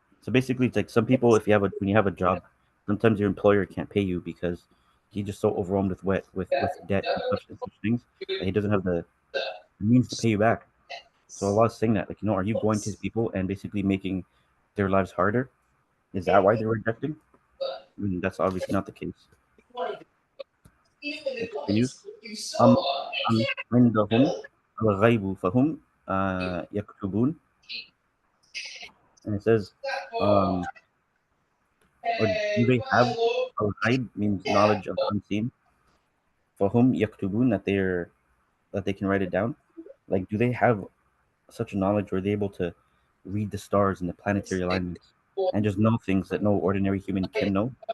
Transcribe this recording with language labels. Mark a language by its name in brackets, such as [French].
[English] So basically, it's like some people, if you have a when you have a job, sometimes your employer can't pay you because he's just so overwhelmed with with debt and such things that he doesn't have the means to pay you back. So Allah is saying that, like, are you going to his people and basically making their lives harder? Is that why they're rejecting? I mean, that's obviously not the case. It continues. [Arabic] أم أم عندهم الغيب فهم يكتبون. [English] And it says, um, or do they have al-ghaib means knowledge of the unseen? [Arabic] فهم يكتبون, [English] that they can write it down. Like, do they have such a knowledge, where they're able to read the stars and the planetary alignments and just know things that no ordinary human can know?